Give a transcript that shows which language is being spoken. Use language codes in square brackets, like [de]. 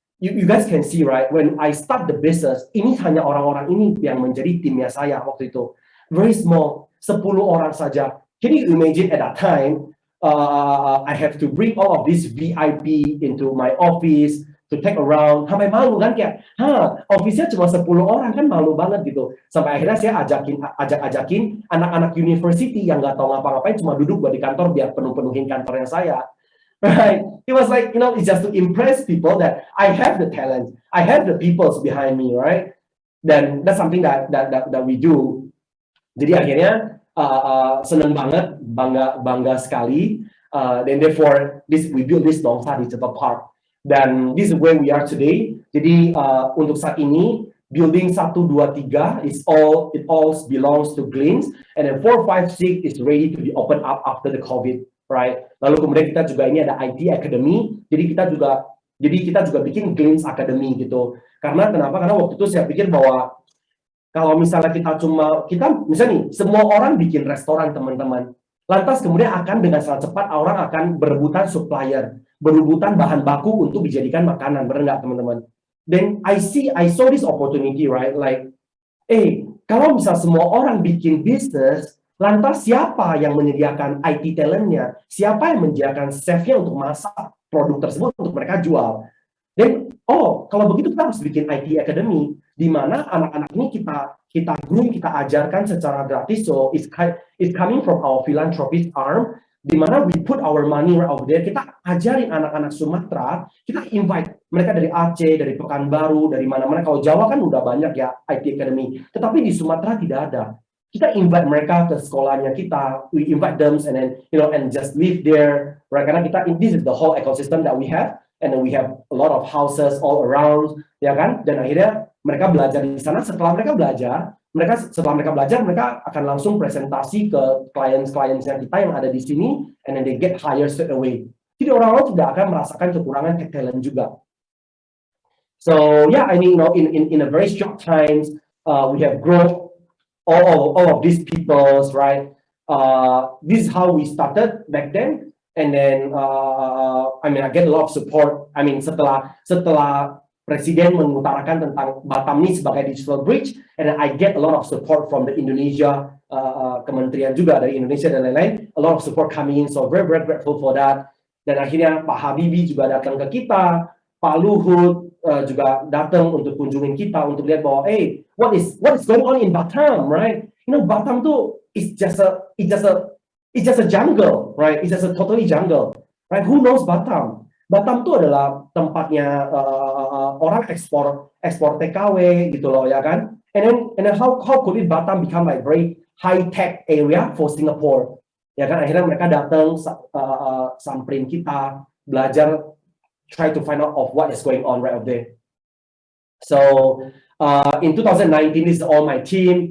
[en] You guys can see, right? When I start the business, [id] ini hanya orang-orang ini yang menjadi timnya saya waktu itu. [en] Very small, 10 [id] orang saja. [en] Can you imagine at that time, I have to bring all of this VIP into my office to take around. [id] Sampai malu kan kayak, office-nya cuma 10 orang kan malu banget gitu. Sampai akhirnya saya ajakin anak-anak university yang nggak tahu ngapa-ngapain cuma duduk buat di kantor biar penuhin kantornya saya. Right? [en] It was like, you know, it's just to impress people that I have the talent, I have the peoples behind me, right? Then that's something that we do. [id] Jadi akhirnya senang banget, bangga sekali. [en] Then therefore we build this Nongsa Digital Park. Dan this is where we are today. [id] Jadi untuk saat ini [en] building 1, 2, 3 it all belongs to Glints, and then 4, 5, 6 is ready to be opened up after the COVID, right? [id] Lalu kemudian kita juga ini ada IT Academy. Jadi kita juga bikin Glints Academy gitu. Karena kenapa? Karena waktu itu saya pikir bahwa kalau misalnya kita misalnya nih, semua orang bikin restoran teman-teman. Lantas kemudian dengan sangat cepat orang akan berebutan supplier, berebutan bahan baku untuk dijadikan makanan, benar nggak teman-teman? [en] Then I saw this opportunity, right? [id] Like, kalau misal semua orang bikin bisnis, lantas siapa yang menyediakan IT talentnya? Siapa yang menyediakan chefnya untuk masak produk tersebut untuk mereka jual? Dan kalau begitu kita harus bikin IT Academy, di mana anak-anak ini kita groom, kita ajarkan secara gratis. [en] So it's coming from our philanthropist arm. [id] di mana [en] we put our money right over there. [id] Kita ajarin anak-anak Sumatera, kita invite mereka dari Aceh, dari Pekanbaru, dari mana-mana. Kalau Jawa kan udah banyak ya IT Academy, tetapi di Sumatera tidak ada. Kita invite mereka ke sekolahnya kita, [en] we invite them and then and just live there. Right? Karena this is the whole ecosystem that we have, and then we have a lot of houses all around, [id] ya kan? Dan akhirnya mereka belajar di sana. Setelah mereka belajar, mereka akan langsung presentasi ke klien-kliennya kita yang ada di sini, [en] and then they get hired straight away. [id] Jadi orang-orang tidak akan merasakan kekurangan tech talent juga. [en] So yeah, I mean, in a very short time, we have grown all of these peoples, right? This is how we started back then, and then I mean, I get a lot of support. I mean, [id] setelah Presiden mengutarakan tentang Batam ini sebagai [en] digital bridge, and I get a lot of support from the Indonesia kementerian [id] juga dari Indonesia dan lain-lain, [en] a lot of support coming in, so very grateful for that. [id] Dan akhirnya Pak Habibie juga datang ke kita, Pak Luhut juga datang untuk kunjungin kita untuk lihat bahwa [en] what is going on in Batam, right? Batam tuh it's just a jungle, right? It's just a totally jungle, right? Who knows Batam? [id] Batam tuh adalah tempatnya orang ekspor TKW gitu loh, ya kan? [en] And then how could it Batam become like very high tech area for Singapore? [id] Ya kan, akhirnya mereka datang samperin kita, belajar, [en] try to find out of what is going on right up there. So in 2019, this is all my team.